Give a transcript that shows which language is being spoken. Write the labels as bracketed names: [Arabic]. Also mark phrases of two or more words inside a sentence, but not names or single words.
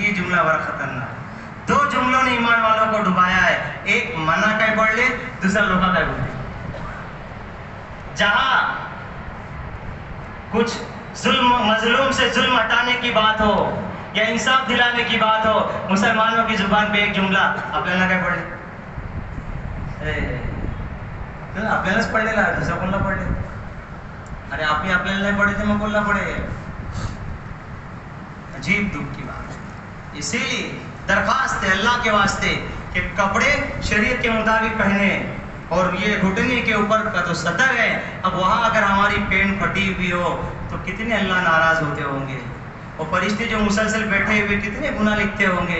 [Urdu] یہ جملہ بڑا خطرناک، 2 جملوں نے ایمان والوں کو ڈبایا ہے، ایک منع کا پڑھ لے، دوسرا لوکھا کا ہوتی۔ جہاں کچھ ظلم مظلوم سے ظلم ہٹانے کی بات ہو یا انصاف دلانے کی بات ہو، مسلمانوں کی زبان پہ ایک جملہ [Marathi] आपल्याला काय पडले आपल्यालाच पडलेला आहे, दुसरा कोणाला पडले? अरे आपल्याला नाही पडले तर मग कोणाला पडेल? [Urdu] عجیب دکھ کی بات ہے۔ اسی لیے درخواست ہے اللہ کے واسطے کہ کپڑے شریعت کے مطابق پہنے، اور یہ گھٹنے کے اوپر کا تو سطر ہے، اب وہاں اگر ہماری پینٹ پھٹی ہوئی ہو تو کتنے اللہ ناراض ہوتے ہوں گے، اور فرشتے جو مسلسل بیٹھے ہوئے کتنے گناہ لکھتے ہوں گے۔